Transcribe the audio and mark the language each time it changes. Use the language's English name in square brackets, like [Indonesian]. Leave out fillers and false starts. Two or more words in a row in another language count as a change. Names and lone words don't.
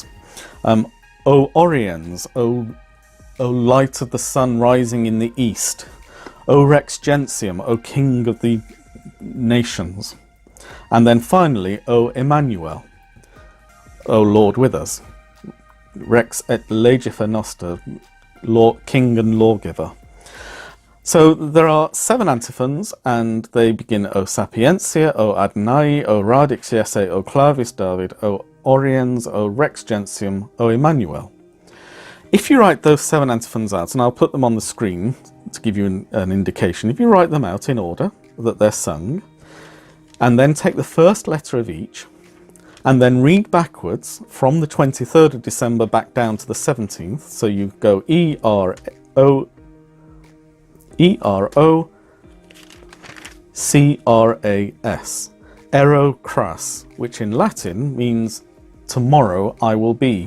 [Latin] O Oriens, [English] O light of the sun rising in the east, [Latin] O Rex Gentium, [English] O King of the nations. And then finally, O Emmanuel, O Lord with us, [Latin] Rex et Legifer Noster, [English] Lord, King and Lawgiver. So there are 7 antiphons, and they begin [Latin] O Sapientia, O Adonai, O Radix Jesse, O Clavis David, O Oriens, O Rex Gentium, O Emmanuel. [English] If you write those 7 antiphons out, and I'll put them on the screen to give you an indication, if you write them out in order that they're sung, and then take the first letter of each, and then read backwards from the 23rd of December back down to the 17th, so you go E-R-O-C-R-A-S, [Latin] Ero cras, [English] which in Latin means tomorrow I will be.